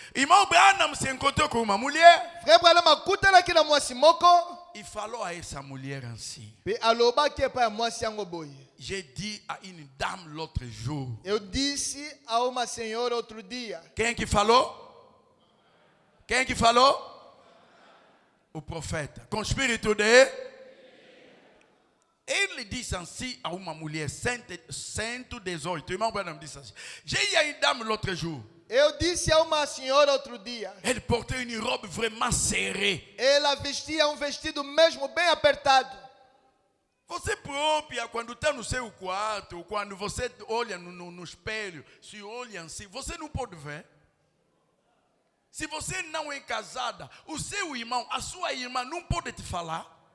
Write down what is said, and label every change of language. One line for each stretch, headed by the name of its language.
Portuguese: Irmão Branham se encontrou com uma mulher.
Lingala: Frère Branham akutanaki na mwasi moko.
Portuguese: E falou a essa mulher assim.
Lingala: Pe alobaki epai mwasi yango boye.
French: J'ai dit à une dame l'autre jour.
Portuguese: Eu disse a uma senhora outro dia. Quem que falou? Quem que falou? O profeta. Com espírito de... Ele disse assim a uma mulher, 118. O irmão Branham disse assim.
French: J'ai eu une dame l'autre jour.
Portuguese: Eu disse a uma senhora outro dia.
French: Elle portait une robe vraiment serrée.
Portuguese: Ela vestia vestido mesmo bem apertado. Você própria, quando está no seu quarto, quando você olha no espelho, se olha assim, você não pode ver. Se você não é casada, o seu irmão, a sua irmã não pode te falar.